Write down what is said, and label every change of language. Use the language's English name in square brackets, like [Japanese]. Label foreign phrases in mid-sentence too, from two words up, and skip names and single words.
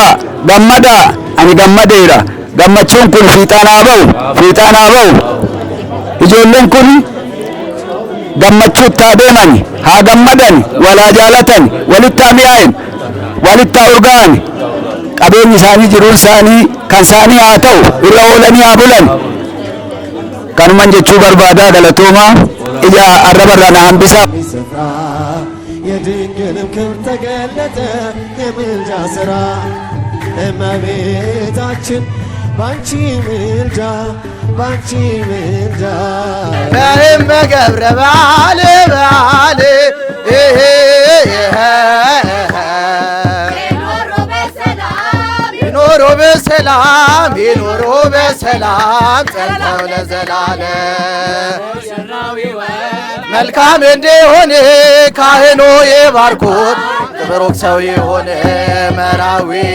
[Oromo] gammada ani gammadeera gammachuun kun fiixaan haa ba'u ijoolleen kun gammachuutti haa deeman haa gammadan walaa jaalatan walitti haa mi'aayin walitti haa urgaa'an qabeenyi isaanii jiruun isaanii kan isaanii haa ta'u irra oolanii haa bulan kanuman jechuu barbaadaa galatoomaa ija arrabarraa na hambisaa [Amharic] የድንግልም ክብር ተገለጠ የምልጃ ሥራ እመቤታችን ባንቺ ምልጃ በገብረ በዓል ይኖሩ በሰላም ጸንተው ለዘላለም መልካም እንዲሆን ካህኑ ይባርኩት ብሩክ ሰው የሆነ መራዊ